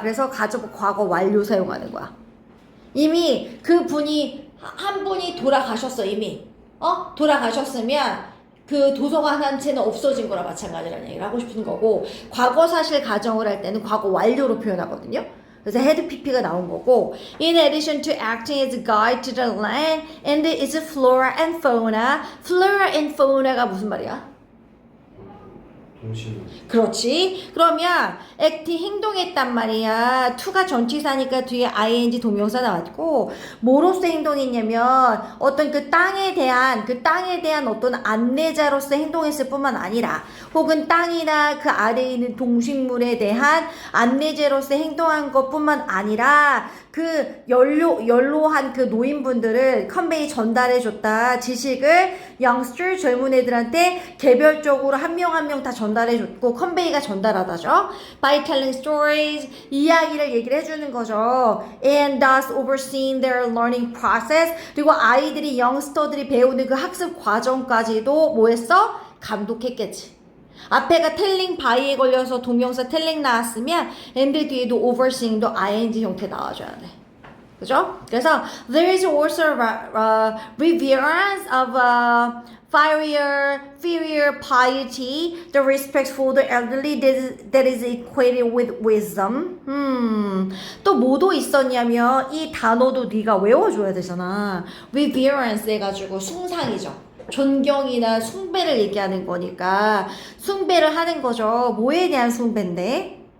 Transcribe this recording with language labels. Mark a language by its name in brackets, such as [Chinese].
[Korean] 그래서 가정법 과거 완료 사용하는 거야. 이미 그 분이 한 분이 돌아가셨어. 이미 돌아가셨으면 그 도서관 한 채는 없어진 거랑 마찬가지라는 얘기를 하고 싶은 거고, 과거 사실 가정을 할 때는 과거 완료로 표현하거든요. 그래서 헤드 PP가 나온 거고, [English] in addition to acting as a guide to the land and its flora and fauna. flora and fauna [Korean] 가 무슨 말이야? 동심. 그렇지. 그러면 액티 행동했단 말이야. to가 전치사니까 뒤에 ing 동명사 나왔고, 뭐로서 행동했냐면 어떤 그 땅에 대한 어떤 안내자로서 행동했을 뿐만 아니라, 혹은 땅이나 그 아래에 있는 동식물에 대한 안내자로서 행동한 것뿐만 아니라 그 연로한 그 노인분들을 컨베이 전달해줬다. 지식을 youngster 젊은 애들한테 개별적으로 한 명 한 명 다 전달해줬고, 컨베이가 전달하다죠. [English] By telling stories, [Korean] 이야기를 얘기를 해주는 거죠. [English] And thus overseeing their learning process. [Korean] 그리고 아이들이 youngster들이 배우는 그 학습 과정까지도 뭐 했어? 감독했겠지. 앞에가 telling by에 걸려서 동명사 telling 나왔으면 and 뒤에도 overseeing도 ing 형태 나와줘야 돼. 그죠? 그래서 [English] there is also reverence of filial piety, the respect for the elderly that is equated with wisdom. [Korean] 또 뭐도 있었냐면 이 단어도 네가 외워줘야 되잖아. reverence 해가지고 숭상이죠. 존경이나 숭배를 얘기하는 거니까 숭배를 하는 거죠. 뭐에 대한 숭배인데?